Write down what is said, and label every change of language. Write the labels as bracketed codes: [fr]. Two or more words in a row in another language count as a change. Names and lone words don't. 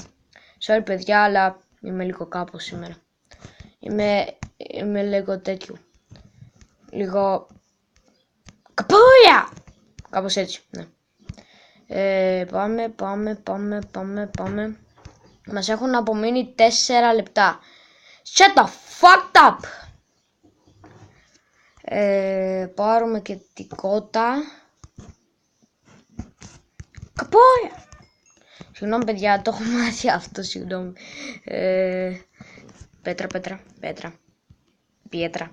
[el] Sorry παιδιά, αλλά είμαι λίγο κάπως σήμερα. Είμαι λίγο τέτοιο. Λίγο καπούλια! Κάπως έτσι, ναι. Πάμε. Μας έχουν απομείνει 4 λεπτά. [en] Shut the fuck up! [el] Πάρουμε και την κότα. Καπόλια! Συγγνώμη παιδιά, το έχω μάθει αυτό, συγγνώμη. Πέτρα.